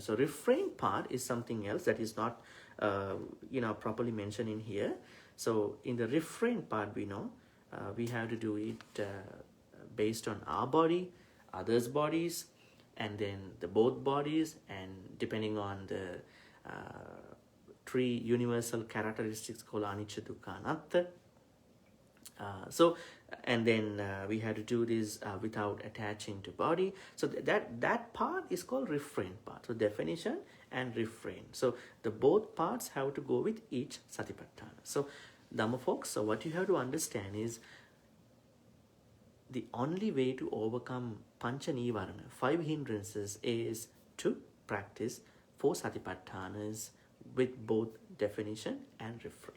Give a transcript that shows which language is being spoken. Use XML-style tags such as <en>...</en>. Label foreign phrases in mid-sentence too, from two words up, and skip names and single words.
<en>So refrain part is something else that is not properly mentioned in here. So in the refrain part, we know we have to do it based on our body, others' bodies, and then the both bodies, and depending on the 3 universal characteristics called</en> <pi>anicca, dukkha, anatta.</pi> <en>And then we have to do this without attaching to body. So that part is called refrain part. So definition and refrain. So the both parts have to go with each satipatthana. So Dhamma folks, so what you have to understand is the only way to overcome</en> <pi>pancha nivarana,</pi> <en>5 hindrances, is to practice 4 satipatthanas with both definition and refrain.</en>